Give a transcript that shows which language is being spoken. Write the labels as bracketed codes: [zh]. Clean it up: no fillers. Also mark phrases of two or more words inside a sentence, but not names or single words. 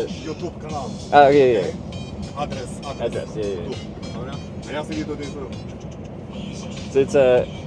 [ru] YouTube канал. [en] Oh, yeah. [ru] Адрес, [en] yeah. [pl] Dobra? A ja sobie tutaj zrobię. [en] So it's a...